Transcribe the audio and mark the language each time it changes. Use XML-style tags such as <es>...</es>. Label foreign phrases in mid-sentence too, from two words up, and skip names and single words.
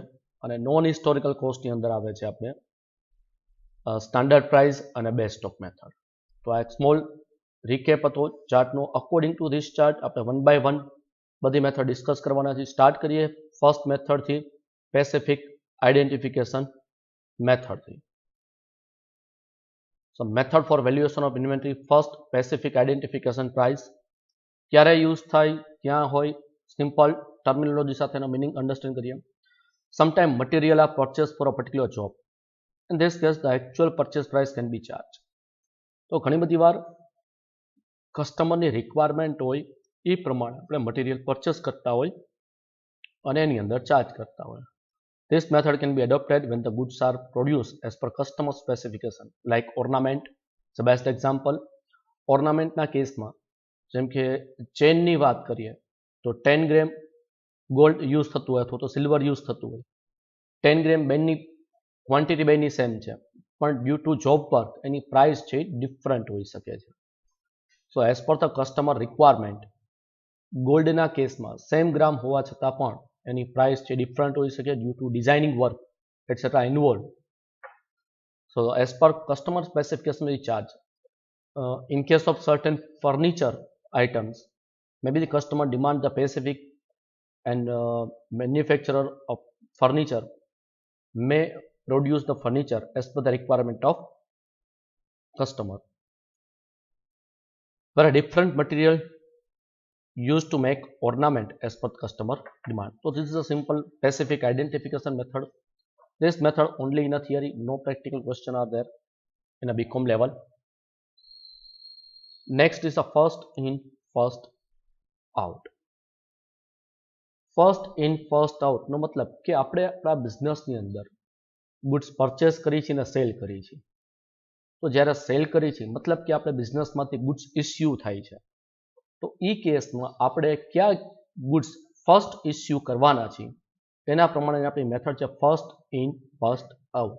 <gu>અને</gu> <en>non historical costની</en> <gu>અંદર આવે છે આપણે</gu> <en>standard price</en> <gu>અને</gu> <en>best stock method.</en> <gu>તો આ એક</gu> <en>small recap</en> <gu>હતો ચાર્ટનો.</gu> <en>according to this chart</en> <gu>આપણે</gu> <en>one by one</en> <gu>બધી</gu> <en>method discuss</en> <gu>કરવાના છે. સ્ટાર્ટ કરીએ</gu> <en>first methodથી, specific identification method. So method for valuation of inventory. First, specific identification price.</en> <gu>ક્યારે યુઝ થાય, ક્યાં હોય,</gu> <en>simple terminology</en> <gu>સાથેનો</gu> <en>meaning understand</en> <gu>કરીએ.</gu> <en>sometime material are purchase for a particular job. in this case the actual purchase price can be charge.</en> <gu>તો ઘણી બધી વાર</gu> <en>customerની requirement</en> <gu>હોય એ પ્રમાણે આપણે</gu> <en>material purchase</en> <gu>કરતા હોય અને એની અંદર ચાર્જ કરતા હોય.</gu> <en>This method can be adopted when the goods are produced as per customer specification, like ornament. The best example,</en> <gu>ornamentના કેસમાં જેમ કે ચેનની વાત કરીએ તો 10 ગ્રામ</gu> <en>gold use</en> <gu>થતું હોય અથવા તો</gu> <en>silver use</en> <gu>થતું હોય. 10 ગ્રામ બેની ક્વોન્ટિટી બેની સેમ છે પણ</gu> <en>due to job work</en> <gu>એની પ્રાઇસ છે ડિફરન્ટ હોઈ શકે છે.</gu> <en>so as per the customer requirement</en> <gu>ગોલ્ડના કેસમાં સેમ ગ્રામ હોવા છતાં પણ એની પ્રાઇસ છે ડિફરન્ટ હોઈ શકે</gu> <en>due to designing work etcetera involve. so as per customer specification we charge. In case of certain furniture items, maybe the customer demand the specific and manufacturer of furniture may produce the furniture as per the requirement of customer. Where a different material used to make ornament as per customer demand. So this is a simple specific identification method. This method only in a theory, no practical question are there in a BCom level. Next is a first in first out. First in first out</en> <gu>નો મતલબ કે આપણે આપણા બિઝનેસની અંદર</gu> <en>goods purchase</en> <gu>કરી છે અને સેલ કરી છે. તો જ્યારે સેલ કરી છે મતલબ કે આપણે બિઝનેસમાંથી</gu> <en>goods issue</en> <gu>થાય છે. તો એ કેસમાં આપણે કયા</gu> <en>goods first issue</en> <gu>કરવાના છે એના પ્રમાણે આપણી મેથડ છે</gu> <en>first in first out.</en>